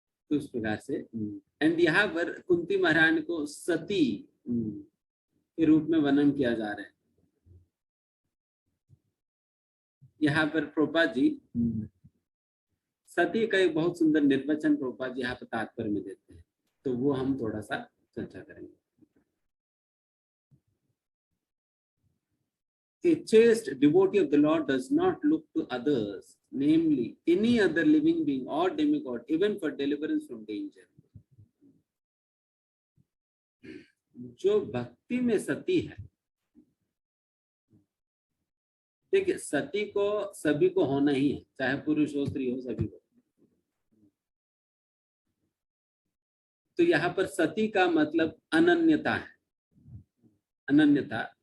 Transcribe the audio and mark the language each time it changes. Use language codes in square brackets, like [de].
[hi] तो उस प्रकार से एंड यहाँ पर कुंती महारानी को सती के रूप में वर्णन किया जा रहा है। यहाँ पर प्रभुपाद जी सती का एक बहुत सुंदर निर्वचन प्रभुपाद जी यहाँ पर तात्पर्य में देते हैं, तो वो हम थोड़ा सा चर्चा करेंगे। [en] A chaste devotee of the Lord does not look to others, namely any other living being or demigod, even for deliverance from danger. [hi] जो भक्ति में सती है, देखिए सती को सभी को होना ही है, चाहे पुरुष हो स्त्री हो, सभी को। तो यहाँ पर सती का मतलब अनन्यता है, अनन्यता।